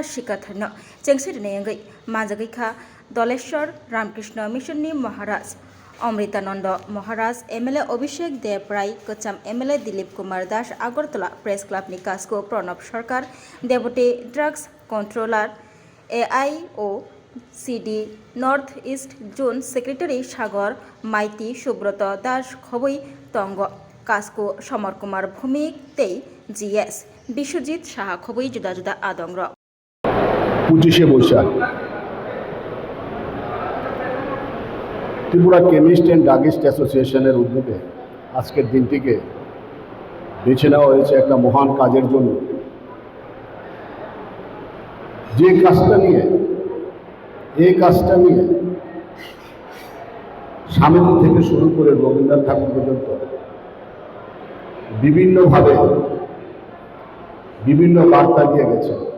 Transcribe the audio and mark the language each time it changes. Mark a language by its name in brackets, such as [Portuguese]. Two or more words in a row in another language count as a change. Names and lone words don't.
[Kok Borok] शिकारथायनो चेंसिरनायंगै माजागैखा दलेश्वर रामकृष्ण मिशननि महाराज अमृतानंद महाराज एमएलए अभिषेक देव राय कचाम एमएलए दिलीप कुमार दास आगरतला प्रेस क्लाबनि कास्को प्रणब सरकार [English] Deputy Drugs Controller [Kok Borok] एआईओ सीडी [English] North East Zone Secretary [Kok Borok] सागर माइती सुब्रत दास खबई तंग कास्को समर कुमार भूमिक तेई जीएस विश्वजित साहा खबई जुदा जुदा आदंग [Bangla] 25শে বৈশাখ ত্রিপুরা কেমিস্ট অ্যান্ড ড্রাগিস্ট অ্যাসোসিয়েশনের উদ্যোগে আজকের দিনটিকে বেছে নেওয়া হয়েছে একটা মহান কাজের জন্য। যে কাজটা নিয়ে স্বামীজি থেকে শুরু করে রবীন্দ্রনাথ ঠাকুর পর্যন্ত বিভিন্নভাবে বিভিন্ন বার্তা দিয়ে গেছে।